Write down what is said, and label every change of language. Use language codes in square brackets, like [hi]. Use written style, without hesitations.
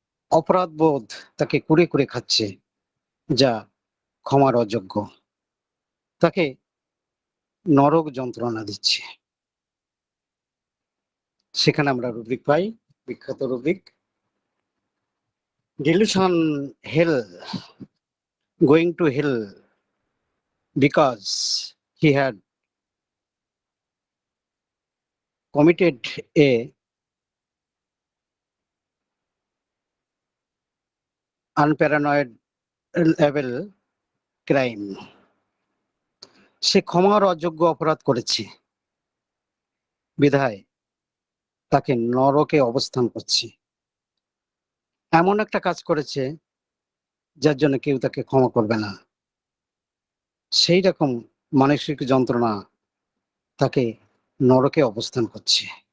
[bn] অপরাধ বোধ তাকে কুরে কুরে খাচ্ছে, যা ক্ষমার অযোগ্য। তাকে নরক যন্ত্রণা দিচ্ছে। সেখানে আমরা রুব্রিক পাই, বিখ্যাত rubric dilution hell. [en] going to hell because he had committed a unpardonable crime. [bn] সে ক্ষমার অযোগ্য অপরাধ করেছে বিধায় তাকে নরকে অবস্থান করছে। এমন একটা কাজ করেছে যার জন্য কেউ তাকে ক্ষমা করবে না, সেই রকম মানসিক যন্ত্রণা তাকে নরকে অবস্থান করছে।